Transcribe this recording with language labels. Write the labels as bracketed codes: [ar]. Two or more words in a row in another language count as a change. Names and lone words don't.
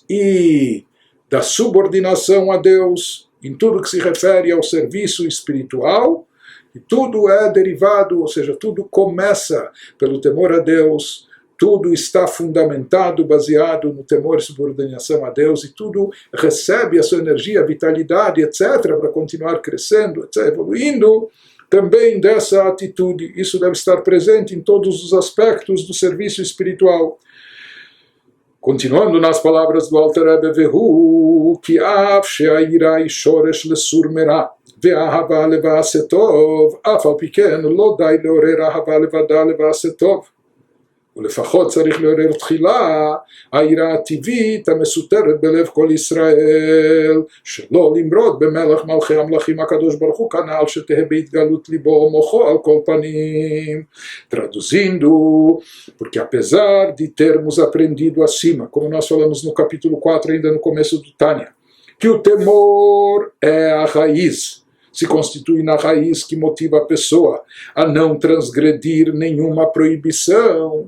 [pt] e da subordinação a Deus, em tudo que se refere ao serviço espiritual, e tudo é derivado, ou seja, tudo começa pelo temor a Deus, tudo está fundamentado, baseado no temor e subordinação a Deus, e tudo recebe a sua energia, vitalidade, etc., para continuar crescendo, etc., evoluindo, também dessa atitude. Isso deve estar presente em todos os aspectos do serviço espiritual. Continuando nas palavras do Alter Rebbe, [he] והוא כי אף שהיראה שורש לסור מרע ואהבה לועשה טוב אף על פי כן לא די לעורר אהבה לבדה לועשה טוב. ולפחות צריך לעורר תחילה היראה הטבעית המסותרת בלב כל ישראל, שלא למרוד במלך מלכי המלכים הקדוש ברוך הוא כנ"ל, שתהא בהתגלות ליבו או מוחו על כל פנים. [pt] Traduzindo, porque apesar de termos aprendido acima, como nós falamos no capítulo 4 ainda no começo do Tânia, que o temor é a raiz, se constitui na raiz que motiva a pessoa a não transgredir nenhuma proibição.